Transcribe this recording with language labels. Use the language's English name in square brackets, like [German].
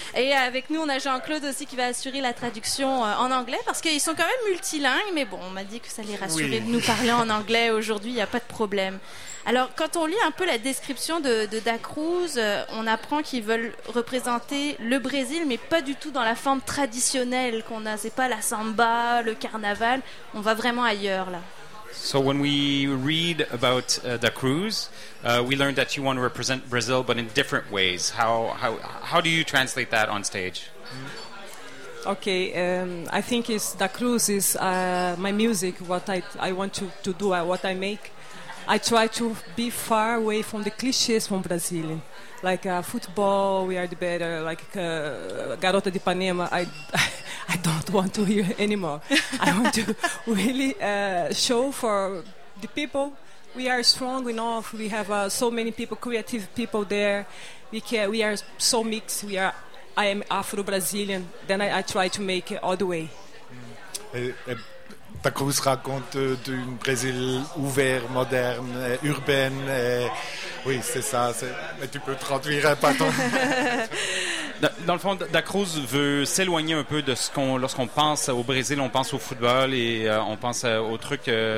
[French] Et avec nous, on a Jean-Claude aussi qui va assurer la traduction en anglais parce qu'ils sont quand même multilingues. Mais bon, on m'a dit que ça les rassurait de nous parler en anglais aujourd'hui. Il n'y a pas de problème. Alors, quand on lit un peu la description de Da Cruz, on apprend qu'ils veulent représenter le Brésil, mais pas du tout dans la forme traditionnelle qu'on a. C'est pas la samba, le carnaval. On va vraiment ailleurs, là. [English] So when we read about Da Cruz, we learned that you want to represent Brazil, but in different ways. How do you translate that on stage? Okay, I think it's Da Cruz is my music, what I want to do, what I make. I try to be far away from the clichés from Brazil, like football, we are the better, like Garota de Ipanema. I don't want to hear anymore. I want to really show for the people. We are strong enough. We have so many people, creative people there. We are so mixed. I am Afro-Brazilian. Then I try to make it all the way. [French] Ta Cruz raconte d'un Brésil ouvert, moderne, urbain. Oui, c'est ça. Mais tu peux traduire un patron. Dans le fond, Da Cruz veut s'éloigner un peu de ce qu'on... Lorsqu'on pense au Brésil, on pense au football et on pense aux trucs